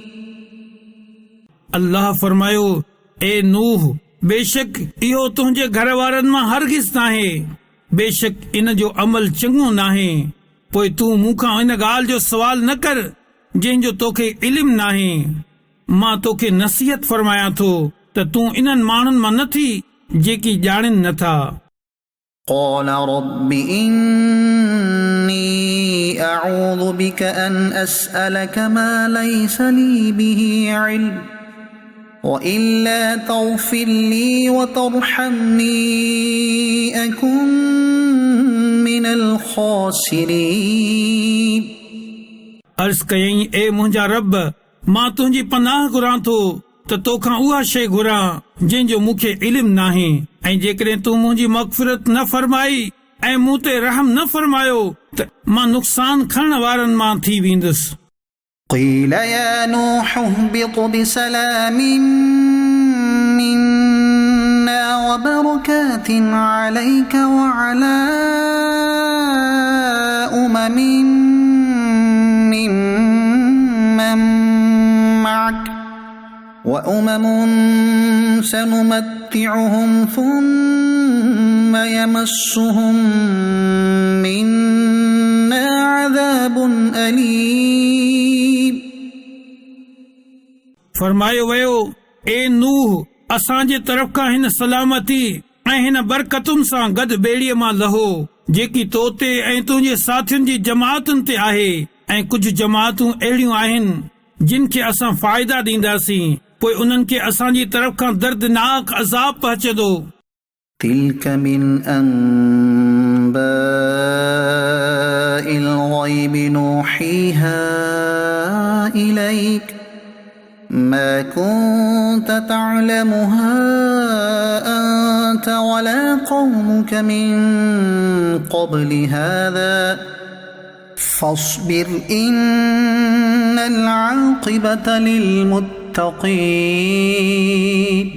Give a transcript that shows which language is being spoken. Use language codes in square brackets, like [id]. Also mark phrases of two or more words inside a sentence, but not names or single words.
[sd] अल्लाह फरमायो, ए नूह, बेशक इहो तुंहिंजे घर वारनि मां हरगिज़ नाहे, बेशक इन जो अमल चङो नाहे, पोइ तूं मूंखां इन ॻाल्हि जो सवाल न कर जंहिंजो तोखे इल्मु नाहे. मां तोखे नसीहत फरमायां थो त तूं इन्हनि माण्हुनि मां न थी जेकी ॼाणनि नथा. [ar] قال رب إني أعوذ بك أن أسألك ما ليس لي به علم وإلا تغفر لي وترحمني أكن من الخاسرين. [sd] अर्ज़ कयईं, ए मुंहिंजा रब, मां तुंहिंजी पनाह घुरां थो त तोखां उहा शइ घुरां जंहिंजो मूंखे इल्मु नाहे, ऐं जेकॾहिं तूं मुंहिंजी मग़फ़िरत न फरमाई ऐं मूं ते रहम न फरमायो त मां नुक़सान खणण वारनि मां थी वेंदुसि. [ar] قيل يا نوح اهبط بسلام منا وبركات عليك وعلى ممن معك وأمم سنمتعهم ثم يمسهم منا عذاب أليم. [sd] फरमायो वियो, ए नूह, असांजे तरफ़ खां हिन सलामती ऐं हिन बरकतुनि सां गॾु ॿेड़ीअ मां लहो जेकी तो ते ऐं तुंहिंजे साथियुनि जी जमातुनि ते आहे, ऐं कुझु जमातूं अहिड़ियूं आहिनि जिन खे असां फ़ाइदा ॾींदासीं, पोइ उन्हनि खे असांजी तरफ़ खां दर्दनाक अज़ाब पहुचंदो. [ar] تلك من أنباء الغيب نوحيها إليك ما كنت تعلمها أنت ولا قومك من قبل هذا فاصبر إن العاقبة للمتقين.